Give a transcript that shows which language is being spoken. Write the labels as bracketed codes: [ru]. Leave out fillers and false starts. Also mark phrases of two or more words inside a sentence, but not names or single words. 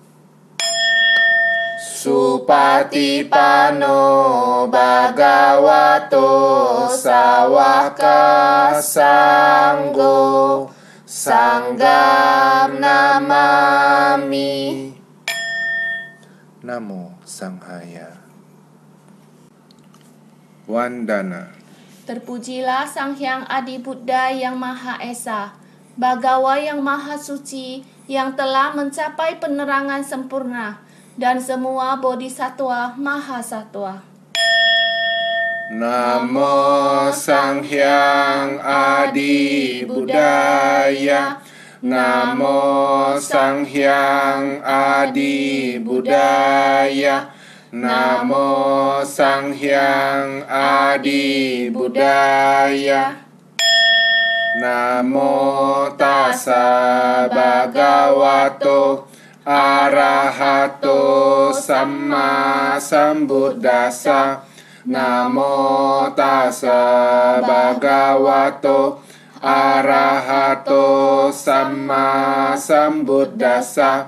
[pi] Supatipano Bhagavato Sawaka Sanggo Sanggam Namami. Namo Sanghaya. Wandana. [id] Terpujilah Sang Hyang Adi Buddha yang Maha Esa, Bagawa yang Maha Suci, yang telah mencapai penerangan sempurna, dan semua bodhisattva Maha Sattva. [pi] Namo Sang Hyang Adi Budaya. Namo Sang Hyang Adi Budaya. Namo Sang Hyang Adi Budaya. Namo tassa bhagavato arahato samma sambuddhassa. Namo tassa bhagavato arahato samma sambuddhassa.